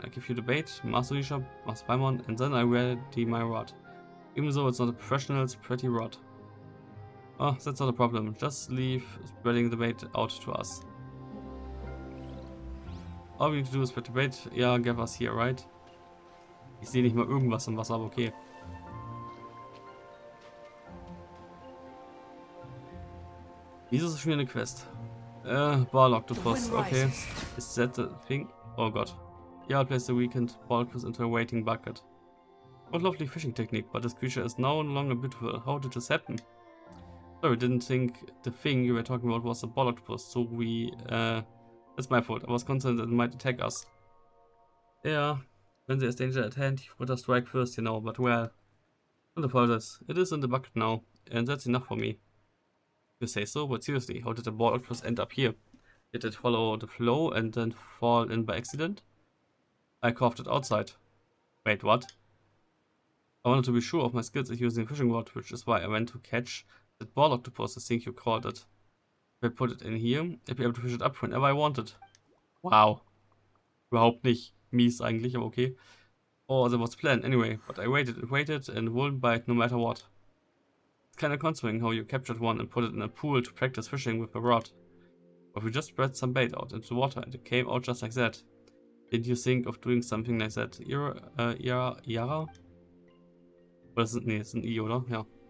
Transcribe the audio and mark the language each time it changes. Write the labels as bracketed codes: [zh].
[en] I give you the bait, Master Nisha, Master Paimon, and then I ready my rod. Even though it's not a professional, it's a pretty rod. Oh, that's not a problem. Just leave spreading the bait out to us. All we need to do is spread the bait. Ja, give us here, right? [de] Ich sehe nicht mal irgendwas im Wasser, aber okay. Wieso ist das schon wieder eine Quest? [en] Ball Octopus, okay. Is that the thing? Oh god. Yeah, I'll place the weakened ball octopus into a waiting bucket. What lovely fishing technique, but this creature is no longer beautiful. How did this happen? Sorry, didn't think the thing you were talking about was a ball octopus, so we, that's my fault. I was concerned that it might attack us. Yeah, when there is danger at hand, you would have strike first, you know, but well. Don't apologize. It is in the bucket now, and that's enough for me. You say so, but seriously, how did the ball octopus end up here? Did it follow the flow and then fall in by accident? I carved it outside. Wait, what? I wanted to be sure of my skills at using a fishing rod, which is why I went to catch that ball octopus, I think you called it. If I put it in here, I'd be able to fish it up whenever I wanted. Wow. [de] Überhaupt nicht mies eigentlich, aber okay. [en] Oh, that was the plan anyway, but I waited and waited and wouldn't bite no matter what. It's kinda concerning how you captured one and put it in a pool to practice fishing with a rod. But we just spread some bait out into the water and it came out just like that. Didn't you think of doing something like that? [de] Yara? Oder nee, ist ein I, oder? Ja.